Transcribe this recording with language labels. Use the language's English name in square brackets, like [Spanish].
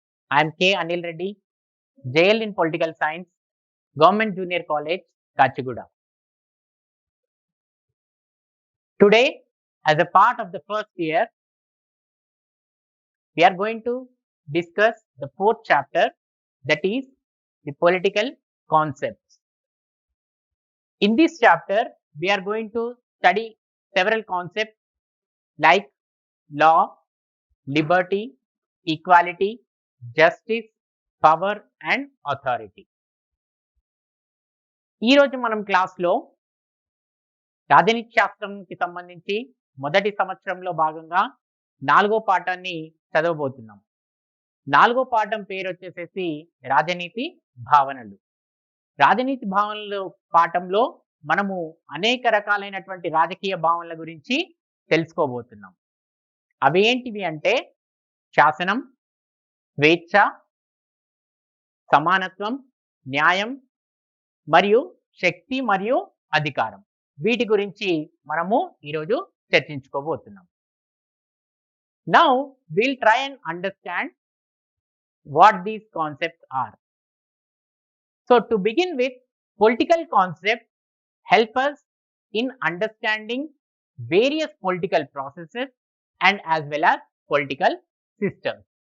[English] I'm K Anil Reddy, JL in political science, government junior college, Kachiguda. Today, as a part of the first year, we are going to discuss the fourth chapter, that is the political concepts. In this chapter, we are going to study several concepts like law, liberty, equality, justice, power and authority. [Telugu] ఈ రోజు మనం క్లాస్లో రాజనీతి శాస్త్రంకి సంబంధించి మొదటి సంవత్సరంలో భాగంగా 4వ పాఠాన్ని చదవబోతున్నాం. 4వ పాఠం పేరు వచ్చేసేసి రాజనీతి భావనలు. రాజనీతి భావనలు పాఠంలో మనము అనేక రకాలైనటువంటి రాజకీయ భావనల గురించి తెలుసుకోబోతున్నాం. అవి ఏంటివి అంటే శాసనం, స్వేచ్ఛ, సమానత్వం, న్యాయం మరియు శక్తి మరియు అధికారం. వీటి గురించి మనము ఈరోజు చర్చించుకోబోతున్నాం. [English] Now we'll try and understand what these concepts are. So to begin with, political concepts help us in understanding various political processes and as well as political systems.